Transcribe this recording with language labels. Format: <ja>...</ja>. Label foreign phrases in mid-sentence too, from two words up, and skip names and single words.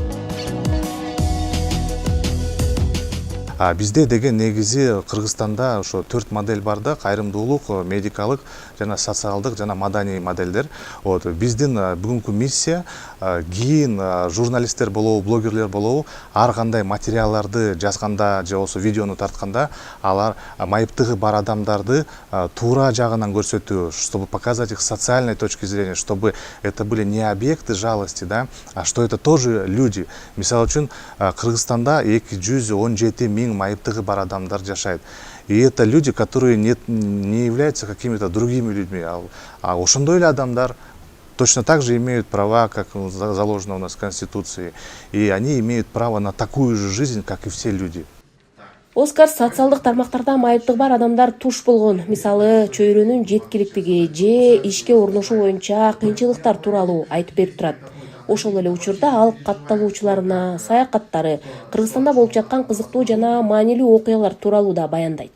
<ky>Бизде деген негизи Кыргызстанда ошо 4 модель бар да, кайрымдуулук, медикалык жана социалдык жана маданий модельдер. Биздин бүгүнкү миссия кийин журналисттер болобу, блогерлер болобу ар кандай материалдарды жазганда же болбосо видеону тартканда алар майыптыгы бар адамдарды туура жагынан көрсөтүү,</ky> <ru>чтобы показать их с социальной точки зрения, чтобы это были не объекты жалости, да, а что это тоже люди.</ru> <ky>Мисалы үчүн Кыргызстанда 217 миң майыптыгы бар адамдар жашайт.</ky> <ru>И это люди, которые не являются какими-то другими людьми, а</ru> <ky>ошондой эле адамдар</ky> <ru>точно так же имеют права, как заложено у нас в Конституции, и они имеют право на такую же жизнь, как и все люди.</ru> <ky>Оскар социалдык тармактарда майыптыгы бар адамдар туш болгон, мисалы чөйрөнүн жеткиликтиги же ишке орношуу боюнча кыйынчылыктар тууралуу айтып берип турат. Ошол эле учурда ал катталуучуларына саякаттары, Кыргызстанда болуп жаткан кызыктуу жана маанилүү окуялар тууралуу да баяндайт.</ky>